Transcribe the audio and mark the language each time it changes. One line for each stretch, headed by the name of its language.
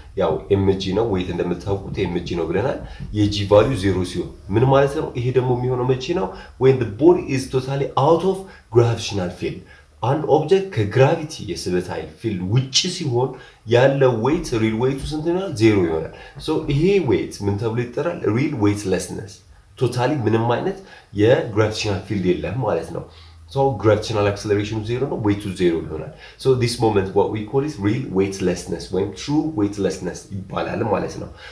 Amharic: ያው mg ነው weight እንደምታውቁት mg ነው ብለናል። የg value 0 ሲሆን ምን ማለት ነው? ይሄ ደግሞ የሚሆነው መቼ ነው?
English: when the body is totally out of gravitational field
Amharic: አንድ ኦብጀክት ከግራቪቲ የስበት ኃይል ፊልድ ውጪ ሲሆን ያለው weight real weight ስንት ይሆናል? 0 ይሆናል። ሶ ይሄ weight ምን ተብሎ ይጠራል? real weightlessness ቶታሊ ምንም አይነት የግራቪቴሽናል ፊልድ የለም ማለት ነው። So gravitational acceleration 0 ነው weight 0 ይሆናል።
English: So this moment what we call is real weightlessness
Amharic: ወይም true weightlessness ይባላል ማለት ነው።